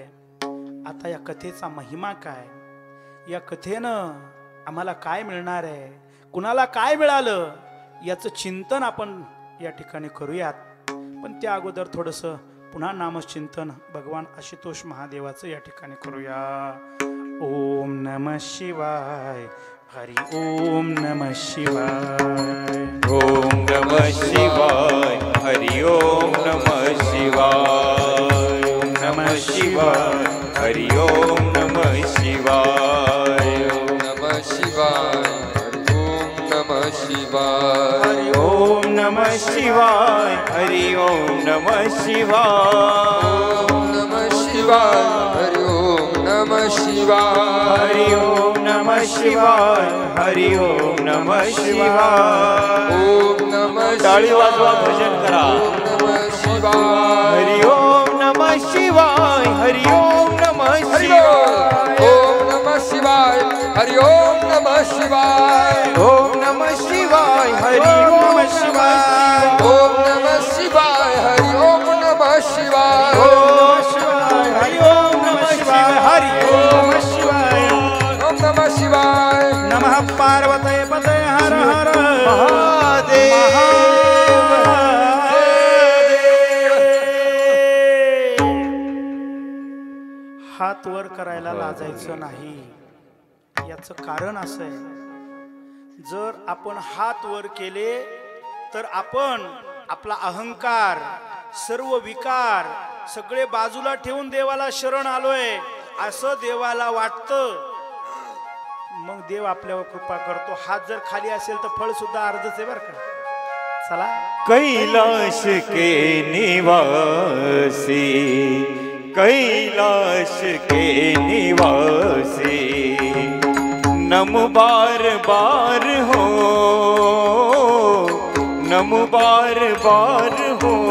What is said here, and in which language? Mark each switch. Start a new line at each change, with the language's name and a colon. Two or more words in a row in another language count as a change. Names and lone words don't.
Marathi: आता या कथेचा महिमा काय, या कथेनं आम्हाला काय मिळणार आहे, कुणाला काय मिळालं, याचं चिंतन आपण या ठिकाणी करूयात. पण त्या अगोदर थोडंसं पुन्हा नामचिंतन भगवान आशुतोष महादेवाचं या ठिकाणी करूया.
Sanskrit: ओम नमः शिवाय. हरि ओम नमः शिवाय. ओम नमः शिवाय. हरि ओम नमः शिवाय. ओम नमः शिवाय. हरि ओम नमः शिवाय. ओम नमः शिवाय. ओम नमः शिवाय. हरि ओम नमः शिवाय. हरि ओम नमः शिवाय. ओम नमः शिवाय. हरि ओम नमः शिवाय. हरि ओम नमः शिवाय. हरि ओम नमः शिवाय. ओम नमः
Marathi: टाळी वाजवा, भजन करा.
Sanskrit: ओम नमः शिवाय. हरि ओम नमः शिवाय. हरि ओम नमः शिवाय. ओम नमः शिवाय. हरि ओम नमः शिवाय. ओम नमः शिवाय. हरि ओम शिवाय. ओम नमः शिवाय. हरि ओम नमः शिवाय. ओम शिवाय. हरि ओम नमः शिवाय. हरि ओम शिवाय. ओम नमः शिवाय. नमः पार्वते पते हर हर महादेव.
Marathi: हात वर करायला लाजायचं नाही. याचं कारण असं आहे, जर आपण हात वर केले तर आपण आपला अहंकार, सर्व विकार सगळे बाजूला ठेवून देवाला शरण आलोय असं देवाला वाटतं. मग देव आपल्यावर कृपा करतो. हात जर खाली असेल तर फळ सुद्धा अर्धच आहे बरं का. चला.
Hindi: कैलाश के निवासी. कैलाश के निवासी. नमो बार बार हो. नमो बार बार हो.